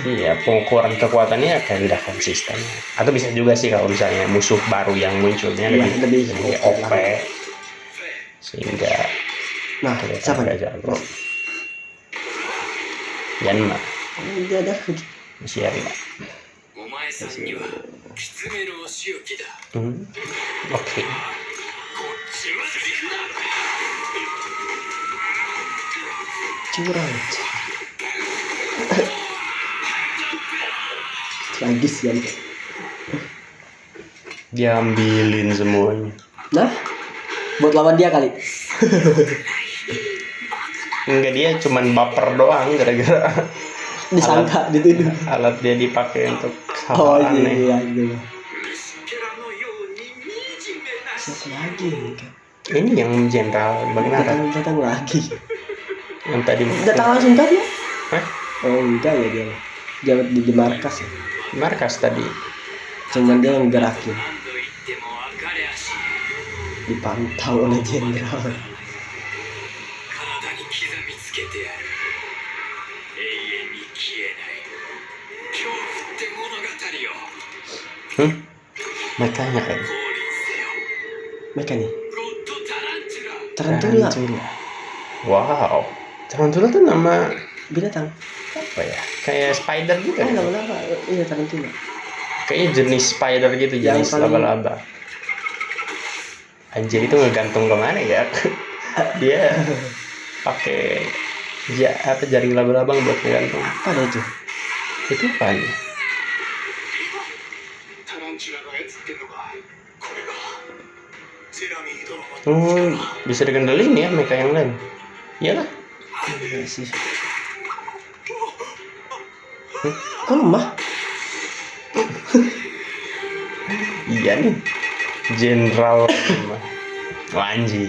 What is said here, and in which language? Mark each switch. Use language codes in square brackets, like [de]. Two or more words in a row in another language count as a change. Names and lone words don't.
[id] Iya, pengukuran kekuatannya kayak udah konsisten. Atau bisa juga sih kalau misalnya musuh baru yang munculnya Iya, lebih lebih OP OP. sehingga Nah, kelihatan siapa udah nih? jago. Yanma Dia ada. masih Yanma. [ja] お前さんにはきつめのお仕置きだ。 [id] Oke. [ja] こっちまで行くな。 [id] Curang. Tragis kan. Dia ambilin semuanya. Nah, buat lawan dia kali. Enggak, dia cuman baper doang gara-gara Disangka dituduh. alat dia dipakai untuk Oh hal aneh. iya gitu. [ja] 虫けらのように惨めなし。 [id] Siapa lagi? Ini yang jenderal bagaimana? Datang lagi. Yang tadi Datang langsung tadi ya? Hah? Oh enggak ya dia. Dia di markas ya. Markas tadi. Cuman dia yang gerakin. [ja] 何度言っても分かりゃしない。 [id] Dipantau oleh jenderal. [ja] 体に刻みつけてやる。永遠に消えない恐怖って物語を [id] Makanya kan. [ja] 降臨せよ。 [id] Mereka nih. [ja] ゴッドタランチュラ。 [id] Tarantula. Wow. Tarantula tuh nama Binatang. apa ya? Kayak spider gitu. Oh, ya? laba-laba. Iya, tarantula. Kayaknya jenis spider gitu, Yang jenis paling- laba-laba. Anjir, itu ngegantung kemana ya? Dia pakai jaring laba-laba buat ngegantung. Apa ada itu? Itu apa? [ja] タランチュラが操ってんのか。これがセラミー殿の [id] Bisa dikendalin ya mereka yang lain. Iyalah. Iya sih. Kok lemah? Iya nih. Jenderal. Wah, anjir.